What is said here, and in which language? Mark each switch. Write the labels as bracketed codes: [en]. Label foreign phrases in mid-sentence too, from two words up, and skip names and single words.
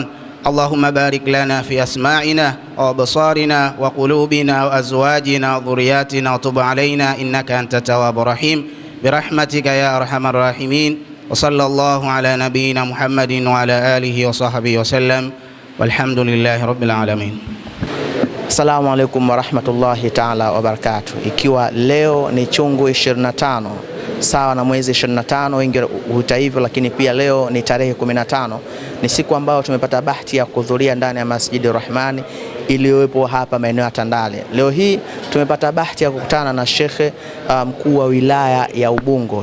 [ar] اللهم بارك لنا في أسماعنا وأبصارنا وقلوبنا وأزواجنا وذرياتنا وتب علينا إنك أنت التواب الرحيم برحمتك يا أرحم الراحمين. وصلى الله على نبينا محمد وعلى آله وصحبه وسلم والحمد لله رب العالمين. السلام عليكم ورحمة الله تعالى وبركاته. [sw] Ikiwa leo ni chungu 25 sawa na mwezi 25, wengi huita hivyo, lakini pia leo ni tarehe 15, ni siku ambayo tumepata bahati ya kuhudhuria ndani ya Masjidi Rahmani iliyopo hapa maeneo ya Tandale. Leo hii tumepata bahati ya kukutana na shekhe mkuu wa wilaya ya Ubungo.